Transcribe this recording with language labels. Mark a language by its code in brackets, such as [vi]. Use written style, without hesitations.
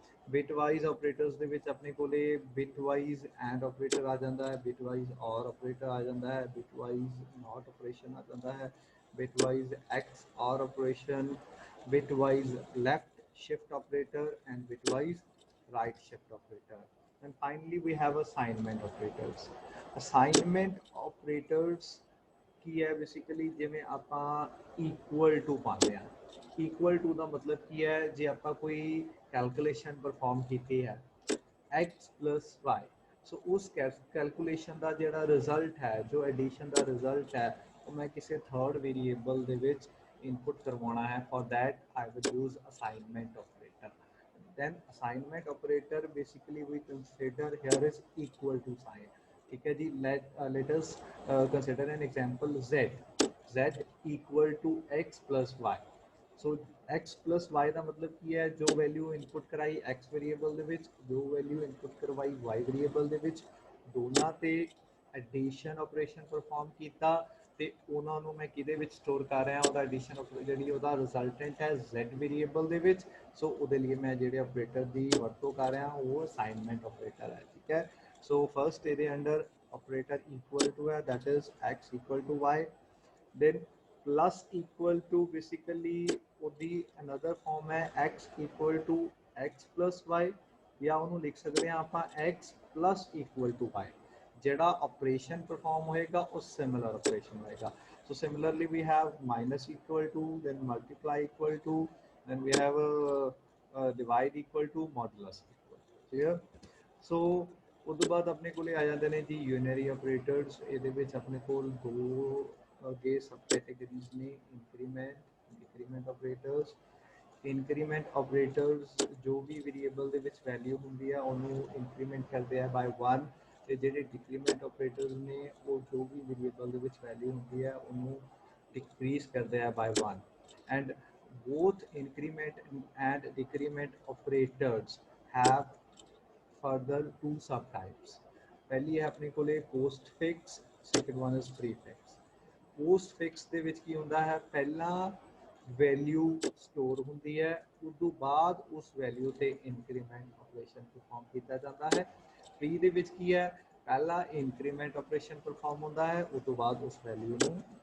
[pa] Bit wise operators ਦੇ ਵਿੱਚ ਆਪਣੇ ਕੋਲੇ ਬਿਟ ਵਾਈਜ਼ ਐਂਡ ਆਪਰੇਟਰ ਆ ਜਾਂਦਾ ਹੈ, ਬਿਟ ਵਾਈਜ਼ ਔਰ ਆਪਰੇਟਰ ਆ ਜਾਂਦਾ ਹੈ, ਬਿਟ ਵਾਈਜ਼ ਨॉट ਆਪਰੇਸ਼ਨ ਆ ਜਾਂਦਾ ਹੈ, ਬਿਟ ਵਾਈਜ਼ ਐਕਸ ਔਰ operation, bit wise left [en] shift operator and bitwise right shift operator। and finally we have assignment operators। [pa] assignment operators ਕੀ ਹੈ, ਬੇਸਿਕਲੀ ਜਿਵੇਂ ਆਪਾਂ ਇਕੁਅਲ ਟੂ ਪਾਉਂਦੇ ਹਾਂ। ਇਕੁਅਲ ਟੂ ਦਾ ਮਤਲਬ ਕੀ ਹੈ, ਜੇ ਆਪਾਂ ਕੋਈ ਕੈਲਕੂਲੇਸ਼ਨ ਪਰਫਾਰਮ ਕੀਤੀ ਹੈ x plus y, ਸੋ ਉਸ ਕੈਲਕੂਲੇਸ਼ਨ ਦਾ ਜਿਹੜਾ ਰਿਜ਼ਲਟ ਹੈ, ਜੋ ਐਡੀਸ਼ਨ ਦਾ ਰਿਜ਼ਲਟ ਹੈ, ਉਹ ਮੈਂ ਕਿਸੇ ਥਰਡ ਵੇਰੀਏਬਲ ਦੇ ਵਿੱਚ ਇਨਪੁਟ ਕਰਵਾਉਣਾ ਹੈ। [en] For that I will use assignment operator. then assignment operator basically we consider here is equal to sign, ठीक है जी। let us consider an example z equal to x plus y। [pa] So x plus y ਦਾ ਮਤਲਬ ਕੀ ਹੈ, ਜੋ value input ਕਰਾਈ x variable ਦੇ ਵਿੱਚ, ਜੋ value input ਕਰਵਾਈ y ਵੇਰੀਏਬਲ ਦੇ ਵਿੱਚ, ਦੋਨਾਂ ਤੇ ਐਡੀਸ਼ਨ ਆਪਰੇਸ਼ਨ ਪਰਫਾਰਮ ਕੀਤਾ ਤੇ ਉਹਨਾਂ ਨੂੰ ਮੈਂ ਕਿਹਦੇ ਵਿੱਚ ਸਟੋਰ ਕਰ ਰਿਹਾ, ਉਹਦਾ ਐਡੀਸ਼ਨ ਜਿਹੜੀ ਉਹਦਾ ਰਿਜ਼ਲਟੈਂਟ ਹੈ z ਵੇਰੀਏਬਲ ਦੇ ਵਿੱਚ। ਸੋ ਉਹਦੇ ਲਈ ਮੈਂ ਜਿਹੜੇ ਆਪਰੇਟਰ ਦੀ ਵਰਤੋਂ ਕਰ ਰਿਹਾ ਉਹ ਅਸਾਈਨਮੈਂਟ ਆਪਰੇਟਰ ਹੈ, ਠੀਕ ਹੈ। ਸੋ ਫਸਟ ਇਹਦੇ ਅੰਡਰ ਆਪਰੇਟਰ ਇਕੁਅਲ ਟੂ ਹੈ, [en] That is x equal to y। then plus equal to basically ਉਹਦੀ another form ਹੈ x equal to x plus y, [pa] ਜਾਂ ਉਹਨੂੰ ਲਿਖ ਸਕਦੇ ਹਾਂ ਆਪਾਂ [en] x plus equal to y। [pa] ਜਿਹੜਾ ਆਪਰੇਸ਼ਨ ਪਰਫਾਰਮ ਹੋਏਗਾ ਉਹ ਸਿਮਿਲਰ ਆਪਰੇਸ਼ਨ ਹੋਏਗਾ। [en] so similarly we have minus equal to, then multiply equal to, then we have divide equal to, modulus equal to। clear। [pa] so ਉਸ ਤੋਂ ਬਾਅਦ ਆਪਣੇ ਕੋਲੇ ਆ ਜਾਂਦੇ ਨੇ ਜੀ ਯੂਨਰੀ ਆਪਰੇਟਰਸ। ਇਹਦੇ ਵਿੱਚ ਆਪਣੇ ਕੋਲ ਦੋ ਅੱਗੇ ਸਬ ਕੈਟੇਗਰੀਜ਼ ਨੇ, increment, decrement operators. Increment operators ਜੋ ਵੀ ਵੇਰੀਏਬਲ ਦੇ ਵਿੱਚ ਵੈਲਿਊ ਹੁੰਦੀ ਹੈ ਉਹਨੂੰ ਇੰਕਰੀਮੈਂਟ ਕਰਦੇ ਆ ਬਾਈ 1, ਤੇ ਜਿਹੜੇ ਡਿਕਰੀਮੈਂਟ ਆਪਰੇਟਰਸ ਨੇ ਉਹ ਜੋ ਵੀ ਵੇਰੀਏਬਲ ਦੇ ਵਿੱਚ ਵੈਲਿਊ ਹੁੰਦੀ ਹੈ ਉਹਨੂੰ ਡਿਕਰੀਜ਼ ਕਰਦੇ ਆ ਬਾਈ 1। [en] And both increment and decrement operators have further two subtypes। [hi] पहली है अपने को post fix, [en] Second one is pre fix. [pa] Post fix ਦੇ ਵਿੱਚ ਕੀ ਹੁੰਦਾ ਹੈ, ਪਹਿਲਾਂ ਵੈਲਿਊ ਸਟੋਰ ਹੁੰਦੀ ਹੈ, ਉਸ ਤੋਂ ਬਾਅਦ ਉਸ ਵੈਲਿਊ ਤੇ ਇਨਕਰੀਮੈਂਟ ਆਪਰੇਸ਼ਨ ਪਰਫਾਰਮ ਕੀਤਾ ਜਾਂਦਾ ਹੈ। ਪ੍ਰੀ ਦੇ ਵਿੱਚ ਕੀ ਹੈ, ਪਹਿਲਾ ਇਨਕਰੀਮੈਂਟ ਆਪਰੇਸ਼ਨ ਪਰਫਾਰਮ ਹੁੰਦਾ ਹੈ, ਉਸ ਤੋਂ ਬਾਅਦ ਉਸ ਵੈਲਿਊ ਨੂੰ